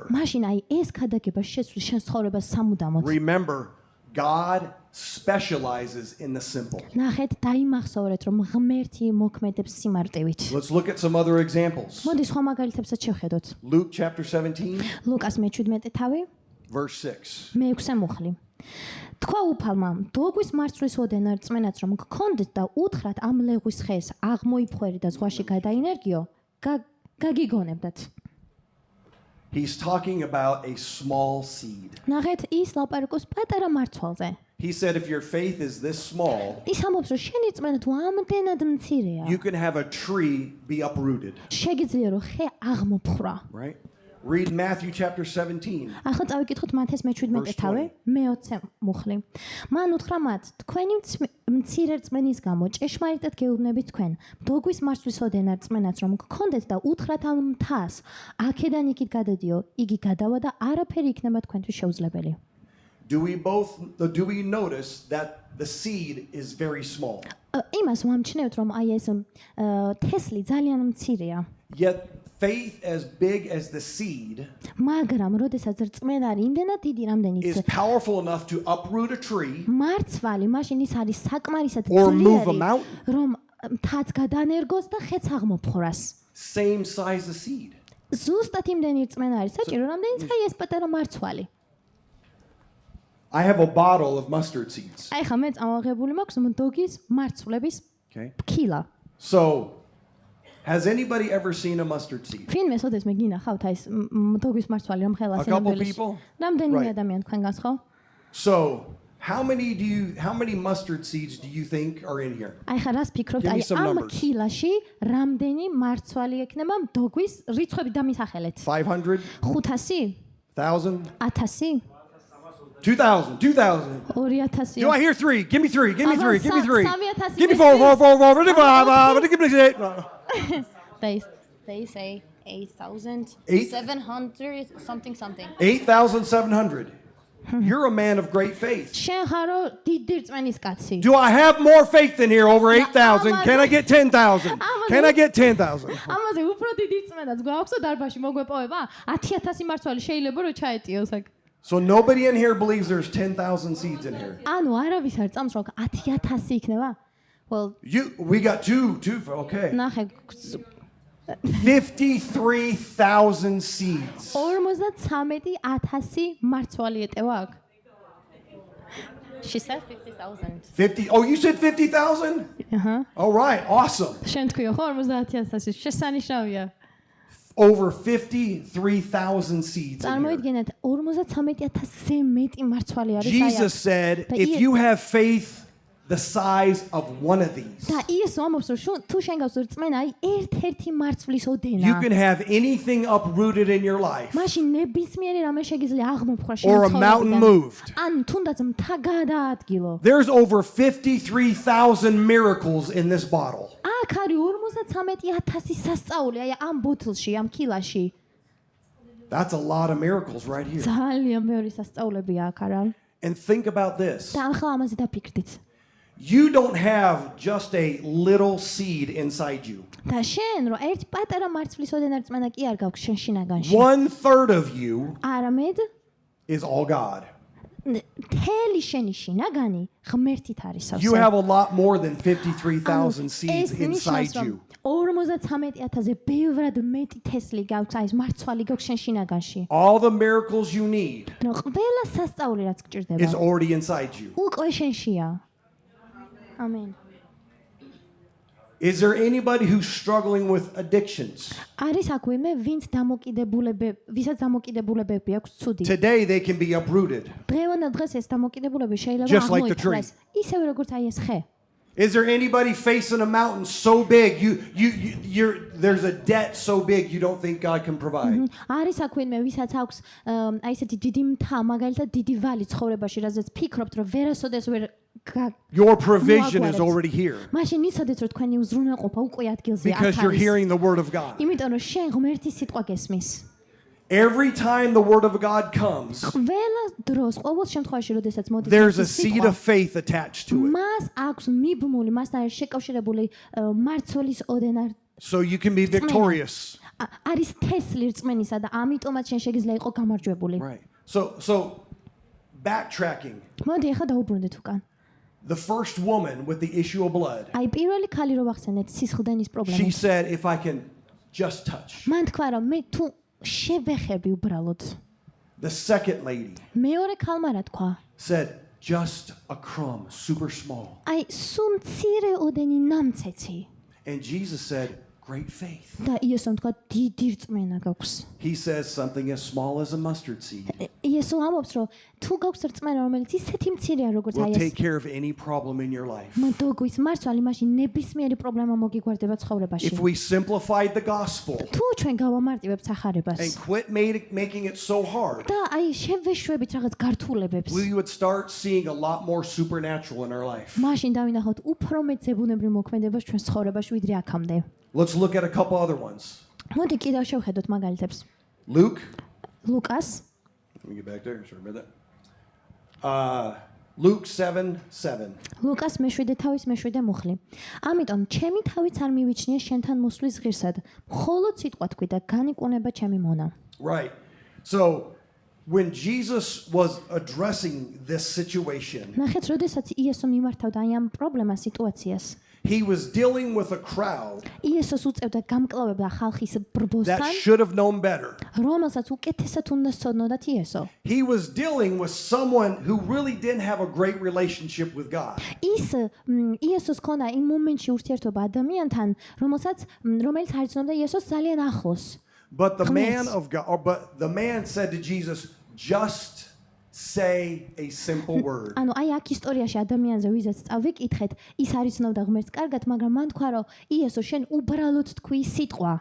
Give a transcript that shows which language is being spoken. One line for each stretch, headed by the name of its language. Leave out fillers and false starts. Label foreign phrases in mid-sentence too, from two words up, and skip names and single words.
Georgian: მაშინ აი ეს ქადაგება შეცვლის შენ ცხოვრებას სამუდამოდ.
English: Remember, God specializes in the simple.
Georgian: ნახეთ, დაიმახსოვრეთ რომ ღმერთი მოქმედებს სიმარტივით.
English: Let's look at some other examples.
Georgian: მოდი სხვა მაგალითებსაც შევხედოთ.
English: Luke chapter 17,
Georgian: ლუკას მე-17 თავი,
English: verse 6.
Georgian: მე-6 მუხლი. თქვა უფალმა, დოგვის მარცვლის ოდენა რწმენაც რომ გქონდეთ და უთხრათ ამ ლეღვის ხეს აღმოიფხვერი და ზღვაში გადაინერგიო, გაგიგონებდათ.
English: He's talking about a small seed.
Georgian: ნახეთ, ის ლაპარაკობს პატარა მარცვალზე.
English: He said if your faith is this small,
Georgian: ის ამბობს, რომ შენი რწმენა თუ ამდენად მცირეა,
English: you can have a tree be uprooted,
Georgian: შეგიძლია რომ ხე აღმოფხრა.
English: right? Read Matthew chapter 17.
Georgian: ახლა წავიკითხოთ მათეს მე-17 თავი, მე-20 მუხლი. მან უთხრა მათ, თქვენი მცირე რწმენის გამო ჭეშმარიტად გეუბნებით თქვენ, დოგვის მარცვლის ოდენა რწმენაც რომ გქონდეთ და უთხრათ ამ მთას, აქედან იქით გადადიო, იგი გადავა და არაფერი იქნება თქვენთვის შეუძლებელი.
English: Do we notice that the seed is very small?
Georgian: იმას ვამჩნევთ, რომ აი ეს თესლი ძალიან მცირეა.
English: Yet faith as big as the seed
Georgian: მაგრამ როდესაც რწმენა არის იმდენად დიდი, რამდენიც
English: is powerful enough to uproot a tree
Georgian: მარცვალი, მაშინ ის არის საკმარისად
English: or move a
Georgian: ძლიერი,
English: mountain.
Georgian: რომ მთაც გადანერგოს და ხეც აღმოფხრას.
English: Same size as seed.
Georgian: ზუსტად იმდენი რწმენა არის საჭირო, რამდენიც აი ეს პატარა მარცვალი.
English: I have a bottle of mustard seeds.
Georgian: აი ხა მე წამოღებული მაქვს დოგის მარცვლების
English: Okay.
Georgian: ქილა.
English: So, has anybody ever seen a mustard seed?
Georgian: ფინმე სოდეს მე გინახავთ აი ეს დოგის მარცვალი რომ ხელას
English: A couple
Georgian: ენებელში.
English: people?
Georgian: რამდენიმე
English: Right.
Georgian: ადამიანი თქვენგანს ხო?
English: So, how many mustard seeds do you think are in here?
Georgian: აი ხა რას ფიქრობთ
English: Give me
Georgian: აი
English: some
Georgian: ამ
English: numbers.
Georgian: ქილაში რამდენი მარცვალი ექნება დოგის რიცხვები დამისახელეთ?
English: 500?
Georgian: 500?
English: 1,000?
Georgian: 1000?
English: 2,000? 2,000?
Georgian: 2000?
English: Do I hear three? Give me three. Give me Ava, three. Give me three. 3,000 Give me is four. this. 4. Give me 8. They say 8,000, Eight? 700 something. 8,700. You're a man of great faith.
Georgian: შენ ხარო დიდი რწმენის კაცი.
English: Do I have more faith in here over 8,000? Can I get 10,000? Can I get 10,000?
Georgian: ამაზე უფრო დიდი რწმენაც გვაქვს დარბაში მოგვეპოვება 10,000 მარცვალი შეიძლება რომ ჩაეტიოს აქ.
English: So nobody in here believes there's 10,000 seeds in here.
Georgian: ანუ არავის არ წამს რომ 10,000 იქნება?
English: Well, We got two, okay.
Georgian: ნახე
English: 53,000 seeds.
Georgian: 53,000 მარცვალი ეტევა აქ.
English: She said 50,000. 50. Oh, you said 50,000?
Georgian: აჰა.
English: All right, awesome.
Georgian: შენ თქვიო ხო 50,000 შესანიშნავია.
English: Over 53,000 seeds. In here.
Georgian: წარმოიდგინეთ 53,000-ზე მეტი მარცვალი არის აი
English: Jesus
Georgian: აქ.
English: said,
Georgian: და
English: if you have faith the size of one of these,
Georgian: და იესო ამბობს რომ თუ შენ გავს რწმენა აი ერთ-ერთი მარცვლის
English: you
Georgian: ოდენა.
English: can have anything uprooted in your life
Georgian: მაშინ ნებისმიერი რამე შეგიძლია აღმოფხვრა
English: or a
Georgian: შენ
English: mountain
Georgian: ცხოვრებიდან.
English: moved.
Georgian: ან თუნდაც მთა გადაადგილო.
English: There's over 53,000 miracles in this bottle.
Georgian: აქ არის 53,000 სასწაული აი ამ ბოთლში, ამ კილაში.
English: That's a lot of miracles right here.
Georgian: ძალიან ბევრი სასწაულებია აქ არა?
English: And think about this.
Georgian: და ახლა ამაზე დაფიქრდით.
English: You don't have just a little seed inside you.
Georgian: და შენ რომ ერთ პატარა მარცვლის ოდენა რწმენა კი არ გაქვს შენ შინაგანში.
English: 1/3 of you
Georgian: არამედ
English: is all God.
Georgian: მთელი შენი შინაგანი ღმერთით არის
English: You
Georgian: სავსე.
English: have a lot more than 53,000 seeds
Georgian: ეს
English: inside
Georgian: ნიშნავს, რომ
English: you.
Georgian: 53,000-ზე ბევრად მეტი თესლი გაქვს, აი ეს მარცვალი გაქვს შენ შინაგანში.
English: All the miracles you need
Georgian: რომ ყველა სასწაული რაც გჭირდება,
English: is already inside you.
Georgian: უკვე შენშია.
English: Amen. Is there anybody who's struggling with addictions?
Georgian: არის აქ ვინმე, ვინც ვისაც დამოკიდებულებები აქვს ცუდი.
English: Today they can be uprooted.
Georgian: დღევანდელ დღეს ეს დამოკიდებულება შეიძლება
English: Just like the
Georgian: აღმოიფხვრას. ისევე როგორც აი ეს ხე.
English: Is there anybody facing a mountain so big there's a debt so big you don't think God can provide?
Georgian: არის აქ ვინმე, ვისაც აქვს აი ესეთი დიდი მთა, მაგალითად დიდი ვალი ცხოვრებაში, რაზეც ფიქრობთ, რომ ვერასოდეს ვერ
English: Your provision is already here
Georgian: მაშინ იცოდეთ, რომ თქვენი უზრუნველყოფა უკვე ადგილზეა.
English: because you're hearing the word of God.
Georgian: იმიტომ რომ შენ ღმერთის სიტყვა გესმის.
English: Every time the word of God comes,
Georgian: ყველა დროს, ყოველ შემთხვევაში, როდესაც მოდის
English: there's a seed of faith attached to it.
Georgian: მას აქვს მიბმული, მასთან არის შეკავშირებული მარცვლის ოდენა.
English: So you can be victorious.
Georgian: არის თესლი რწმენისა და ამიტომაც შენ შეგიძლია იყო გამარჯვებული.
English: Right. So backtracking.
Georgian: მოდი ახლა დაუბრუნდეთ უკან.
English: The first woman with the issue of blood.
Georgian: აი პირველი ქალი რო ვახსენეთ სისხლდენის
English: She
Georgian: პრობლემა.
English: said, if I can just touch.
Georgian: მან თქვა რომ მე თუ შევეხები უბრალოდ.
English: The second lady
Georgian: მეორე ქალმა რა თქვა?
English: said, just a crumb, super small.
Georgian: აი სულ მცირე ოდენი ნამცეცი.
English: And Jesus said, great faith.
Georgian: და იესომ თქვა დიდი რწმენა გაქვს.
English: He says something as small as a mustard seed
Georgian: იესო ამბობს რომ თუ გაქვს რწმენა რომელიც ისეთი მცირეა როგორც
English: will
Georgian: აი
English: take
Georgian: ეს
English: care of any problem in your life.
Georgian: მოგვის მარცვალი მაშინ ნებისმიერი პრობლემა მოგიგვარდება ცხოვრებაში.
English: If we simplified the gospel
Georgian: თუ ჩვენ გავამარტივებთ სახარებას
English: and quit making it so hard,
Georgian: და აი შევეშვებით რაღაც გართულებებს,
English: we would start seeing a lot more supernatural in our life.
Georgian: მაშინ დავინახოთ უფრო მეტ ზებუნებრივ მოქმედებას ჩვენ ცხოვრებაში ვიდრე აქამდე.
English: Let's look at a couple other ones.
Georgian: მოდი კიდევ შევხედოთ მაგალითებს.
English: Luke.
Georgian: ლუკას
English: Let me get back there. Sorry about that. Luke 7:7.
Georgian: ლუკას მეშვიდე თავის მეშვიდე მუხლი. ამიტომ ჩემი თავიც არ მივიჩნია შენთან მოსვლის ღირსად. მხოლოდ სიტყვა თქვი და განიკუნება ჩემი მონა.
English: Right. So when Jesus was addressing this situation,
Georgian: ნახეთ, როდესაც იესო მიმართავდა აი ამ პრობლემას სიტუაციას.
English: he was dealing with a crowd
Georgian: იესოს უწევდა გამკლავება ხალხის
English: that
Georgian: ბრბოსთან,
English: should have known better.
Georgian: რომელსაც უკეთესად უნდა სწოდნოდათ იესო.
English: He was dealing with someone who really didn't have a great relationship with God.
Georgian: ის იესოს ქონა იმ მომენტში ურთიერთობა ადამიანთან, რომელიც არ იცნობდა იესოს ძალიან ახლოს.
English: But the man Yes. of God, but the man said to Jesus, just say a simple word.
Georgian: ანუ აი აქ ისტორიაში ადამიანზე ვიზაც წავიკითხეთ, ის არ იცნობდა ღმერთს კარგად, მაგრამ მან თქვა რომ იესო შენ უბრალოდ თქვი სიტყვა.